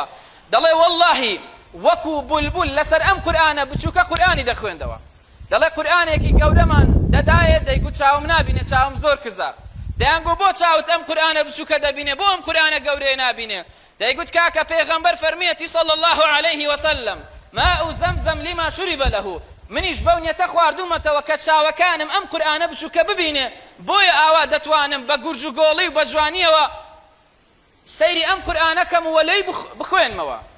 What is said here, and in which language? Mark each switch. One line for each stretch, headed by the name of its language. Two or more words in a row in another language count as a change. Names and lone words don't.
Central Kurdish: دەڵێ وەڵڵاهی وەکو بولبول لەسەر ئەم قورئانە بچووکە قورئانی دەخوێندەوە. دەڵێ قورئانێکی گەورەمان دەدایە دەیگوت چاوم نابینێ، چاوم زۆر کزە. دەیانگو بۆ چاوت ئەم قورئانە بچووکە دەبینێ، بۆ ئەم قورئانە گەورەیە نابینێ؟ دەیگوت کاکە پێغەمبەر فەرمیەتی
Arabic: صلی الله عليه وسلم ماء زەمزەم لما شرب له،
Central Kurdish: منیش بەو نیەتە خواردومەتەوە کە چاوەکانم ئەم قورئانە بچووکە ببینێ، بۆیە ئاوا دەتوانم بە گورج و گۆڵی و بە جوانیەوە سەیری ئەم قورئانەکەم و وەلەی بخوێنمەوە.